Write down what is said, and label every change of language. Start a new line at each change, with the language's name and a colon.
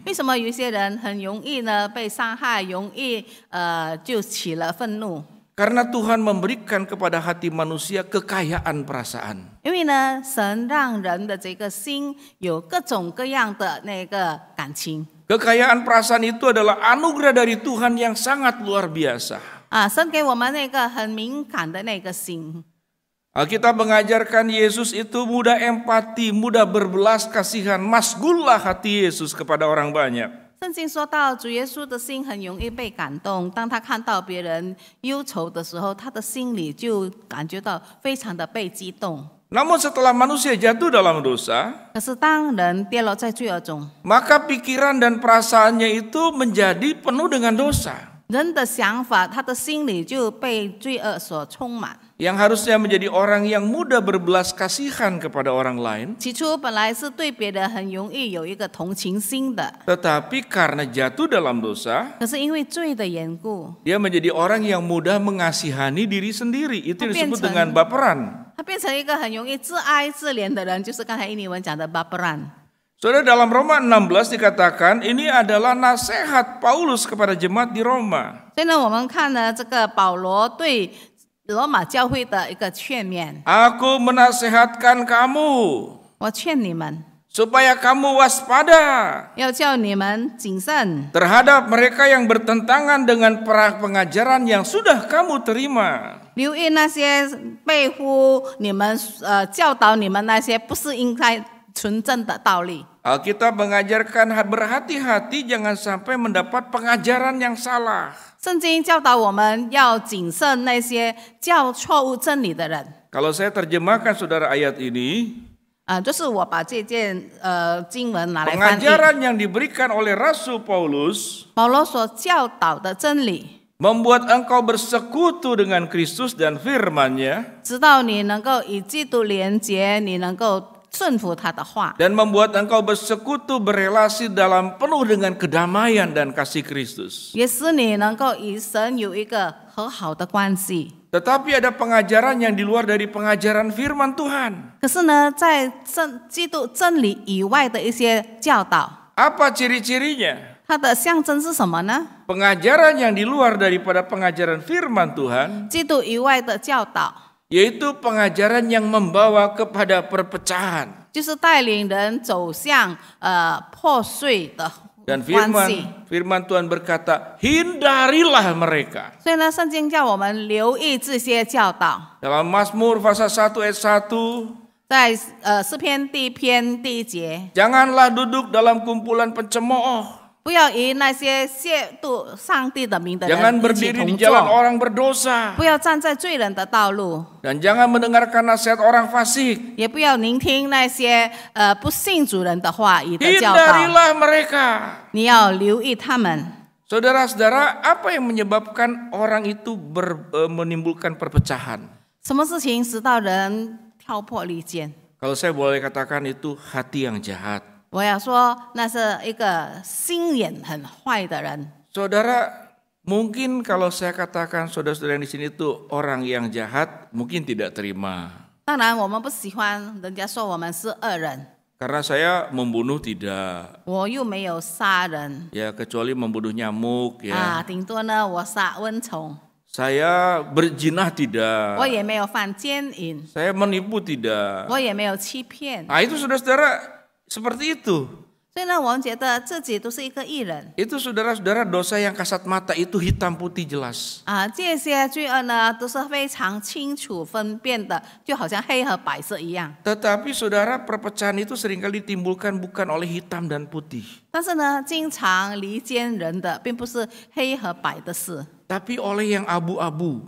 Chinese: 为什么有一些人很容易呢被伤害，容易就起了愤怒？
Indonesian: Karena Tuhan memberikan kepada hati manusia kekayaan perasaan.
Chinese: 因为呢，神让人的这个心有各种各样的那个感情。
Indonesian: Kekayaan perasaan itu adalah anugerah dari Tuhan yang sangat luar biasa.
Chinese: 神给我们那个很敏感的那个心。
Indonesian: Alkitab mengajarkan Yesus itu mudah empati, mudah berbelas kasihan, masgullah hati Yesus kepada orang banyak.
Chinese: 圣经说到，主耶稣的心很容易被感动。当他看到别人忧愁的时候，他的心里就感觉到非常的被激动。
Indonesian: Namun setelah manusia jatuh dalam dosa,
Chinese: 可是当人跌落在罪恶中，
Indonesian: maka pikiran dan perasaannya itu menjadi penuh dengan dosa.
Chinese: 人的想法，他的心里就被罪恶所充满。
Indonesian: Yang harusnya menjadi orang yang mudah berbelas kasihan kepada orang lain,
Chinese: 起初本来是对别人很容易有一个同情心的，
Indonesian: tetapi karena jatuh dalam dosa,
Chinese: 可是因为罪的缘故，
Indonesian: dia menjadi orang yang mudah mengasihani diri sendiri. Itu disebut dengan baperan.
Chinese: 他变成一个很容易自哀自怜的人，就是刚才印尼文讲的 baperan。
Indonesian: Saudara, dalam Roma 16 dikatakan ini adalah nasihat Paulus kepada jemaat di Roma.
Chinese: 所以呢，我们看呢这个保罗对罗马教会的一个劝勉，
Indonesian: Aku menasihatkan kamu
Chinese: 我劝你们
Indonesian: supaya kamu waspada
Chinese: 要叫你们谨慎，
Indonesian: terhadap mereka yang bertentangan dengan pengajaran yang sudah kamu terima.
Chinese: 留意那些背乎你们教导你们那些不是应该纯正的道理。
Indonesian: Alkitab mengajarkan berhati-hati jangan sampai mendapat pengajaran yang salah.
Chinese: 圣经教导我们要谨慎那些教错误真理的人。
Indonesian: Kalau saya terjemahkan saudara ayat ini,
Chinese: 就是我把这件经文拿来翻译。
Indonesian: pengajaran yang diberikan oleh Rasul Paulus
Chinese: 保罗所教导的真理，
Indonesian: membuat engkau bersekutu dengan Kristus dan firman-Nya,
Chinese: 直到你能够与基督连结，你能够顺服他的话，
Indonesian: dan membuat engkau bersekutu berelasi dalam penuh dengan kedamaian dan kasih Kristus.
Chinese: 也使你能够与神有一个和好的关系。
Indonesian: Tetapi ada pengajaran yang di luar dari pengajaran firman Tuhan.
Chinese: 可是呢，在基督真理以外的一些教导，
Indonesian: Apa ciri-cirinya?
Chinese: 它的象征是什么呢？
Indonesian: Pengajaran yang di luar daripada pengajaran firman Tuhan,
Chinese: 基督以外的教导，
Indonesian: yaitu pengajaran yang membawa kepada perpecahan.
Chinese: 就是带领人走向破碎的
Indonesian: Dan
Chinese: 关系。
Indonesian: firman Tuhan berkata, hindarilah mereka.
Chinese: 所以呢，圣经叫我们留意这些教导。
Indonesian: Dalam Mazmur pasal 1 ayat 1,
Chinese: 在诗篇第1篇第1节，
Indonesian: janganlah duduk dalam kumpulan pencemooh.
Chinese: 不要与那些亵渎上帝的名的
Indonesian: Jangan
Chinese: 人一起
Indonesian: berdiri di
Chinese: 同
Indonesian: jalan
Chinese: 坐，
Indonesian: orang berdosa.
Chinese: 不要站在罪人的道路，
Indonesian: Dan jangan mendengarkan nasihat orang fasik.
Chinese: 也不要聆听那些不信主人的话语的教导。
Indonesian: Hindarilah mereka.
Chinese: 你要留意他们。
Indonesian: Saudara-saudara, apa yang menyebabkan orang itu menimbulkan perpecahan?
Chinese: 什么事情使到人挑拨离间？
Indonesian: Kalau saya boleh katakan itu hati yang jahat.
Chinese: 我要说，那是一个心眼很坏的人。
Indonesian: Saudara, mungkin kalau saya katakan saudara-saudara yang di sini itu orang yang jahat, mungkin tidak terima.
Chinese: 当然，我们不喜欢人家说我们是恶人，
Indonesian: Karena saya membunuh tidak.
Chinese: 我又没有杀人
Indonesian: Ya kecuali membunuh nyamuk ya.
Chinese: 顶多呢我杀蚊虫，
Indonesian: Saya berzinah
Chinese: 我
Indonesian: tidak.
Chinese: 也没有犯奸淫，
Indonesian: Saya menipu tidak.
Chinese: 我也没有欺骗。
Indonesian: Nah itu saudara-saudara seperti itu.
Chinese: 所以呢，我们觉得自己都是一个义人
Indonesian: Itu saudara-saudara dosa yang kasat mata itu hitam putih jelas.
Chinese: 这些罪恶呢都是非常清楚分辨的，就好像黑和白色一样。
Indonesian: Tetapi saudara perpecahan itu seringkali ditimbulkan bukan oleh hitam dan putih.
Chinese: 但是呢，经常离间人的并不是黑和白的事，
Indonesian: Tapi oleh yang abu-abu.